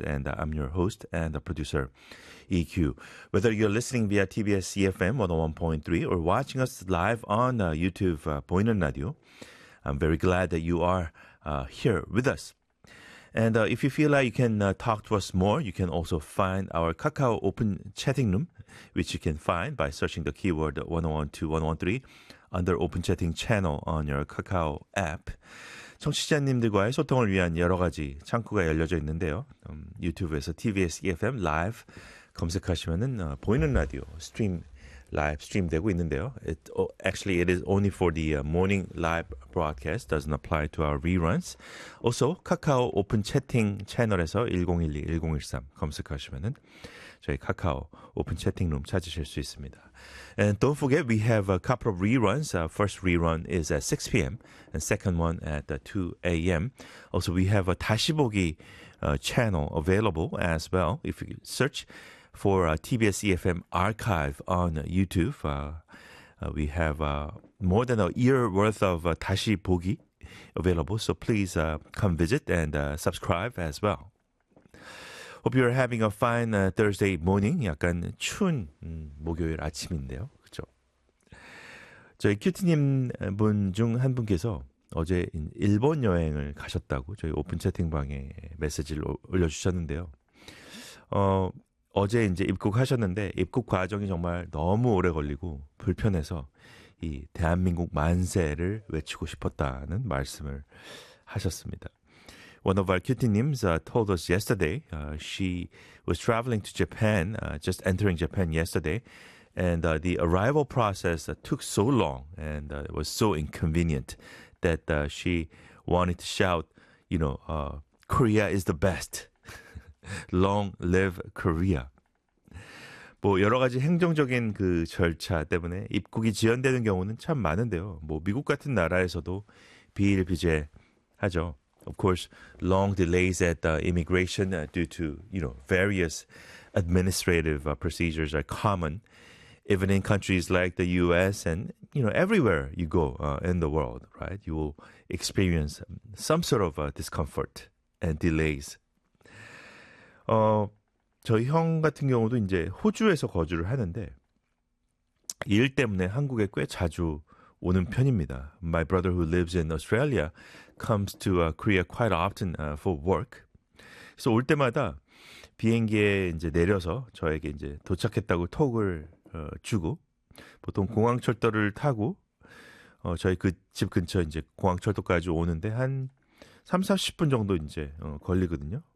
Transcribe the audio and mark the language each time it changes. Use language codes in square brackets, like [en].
[en] And I'm your host and the producer, EQ. Whether you're listening via TBS CFM 101.3 or watching us live on YouTube, [ko] 보이는 라디오, [en] I'm very glad that you are here with us. And if you feel like you can talk to us more, you can also find our Kakao open chatting room, which you can find by searching the keyword 112113 under open chatting channel on your Kakao app. [ko] 청취자님들과의 소통을 위한 여러 가지 창구가 열려져 있는데요. 유튜브에서 TBS EFM 라이브 검색하시면은 보이는 라디오 스트림 [en] live stream [ko] 되고 있는데요. [en] It is only for the morning live broadcast. Doesn't apply to our reruns. Also, [ko] 카카오 오픈 채팅 채널에서 1012-1013 검색하시면은 저희 카카오 오픈 채팅룸 찾으실 수 있습니다. [en] And don't forget, we have a couple of reruns. First rerun is at 6 p.m. and second one at 2 a.m. Also, we have a [ko] 다시 보기 [en] channel available as well. If you search for TBS EFM archive on YouTube, we have more than a year worth of [ko] 다시 보기 [en] available. So please come visit and subscribe as well. Hope you're having a fine Thursday morning. [ko] 약간 추운 목요일 아침인데요. 그렇죠? 저희 큐티님 분 중 한 분께서 어제 일본 여행을 가셨다고 저희 오픈 채팅방에 메시지를 올려주셨는데요. 어제 이제 입국하셨는데 입국 과정이 정말 너무 오래 걸리고 불편해서 이 대한민국 만세를 외치고 싶었다는 말씀을 하셨습니다. [en] One of our cutie names told us yesterday she was traveling to Japan, just entering Japan yesterday, and the arrival process took so long and it was so inconvenient that she wanted to shout, you know, Korea is the best. Long live Korea. [ko] 뭐 여러 가지 행정적인 그 절차 때문에 입국이 지연되는 경우는 참 많은데요. 뭐 미국 같은 나라에서도 비일비재하죠. [en] Of course, long delays at immigration due to, you know, various administrative procedures are common, even in countries like the U.S. and, you know, everywhere you go in the world, right? You will experience some sort of discomfort and delays. [ko] 저희 형 같은 경우도 이제 호주에서 거주를 하는데 일 때문에 한국에 꽤 자주 오는 편입니다. [en] My brother who lives in Australia comes to Korea quite often for work. [ko] 그래서 올 때마다 비행기에 이제 내려서 저에게 이제 도착했다고 톡을 주고 보통 공항철도를 타고 저희 그 집 근처 이제 공항철도까지 오는데 한 30-40분 정도 이제 걸리거든요.